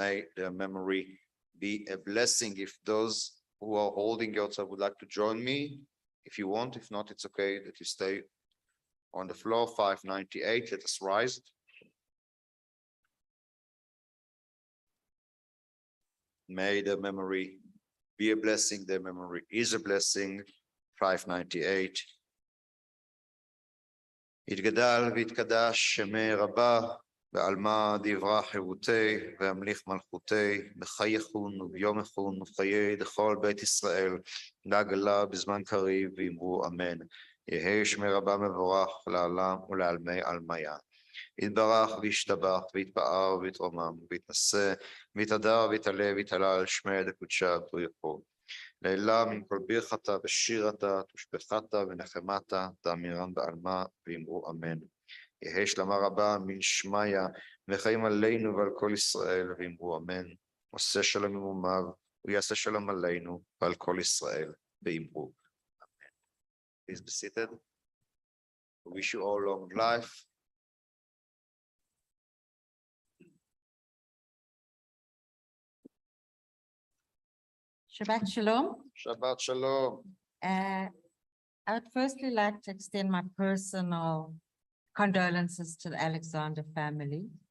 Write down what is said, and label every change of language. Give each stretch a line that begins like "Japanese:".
English: May their memory be a blessing. If those who are holding Yotza would like to join me, if you want, if not, it's okay that you stay on the floor. 598, let us rise. May the memory be a blessing. Their memory is a blessing. 598.
Aramaic: יתגדל ויתקדש שמי רבה, בעלמא דברה חירותי, והמליך מלכותי, בחייכון וביום יכון וחיי דכל בית ישראל, לעגלה בזמן קריב, ואמרו אמן. יהי שמי רבה מבורך לעלם ולעלמי עלמיה. יתברך וישתבח ויתפאר ויתרומם ויתנשא ויתהדר ויתעלה ויתהלל שמי דקודשה בריחו. לעילה מן כל ברכתה ושירתה תושבחתה ונחמתה תאמירן בעלמה ואמרו אמן. יהי שלמה רבה מן שמיה וחיים עלינו ועל כל ישראל ואמרו אמן.
Hebrew: עושה שלום ימומיו ויעשה שלום עלינו ועל כל ישראל ואמרו אמן.
English: Please be seated. We wish you all long life. Shabbat Shalom. Shabbat Shalom. I would firstly like to extend my personal condolences to the Alexander family.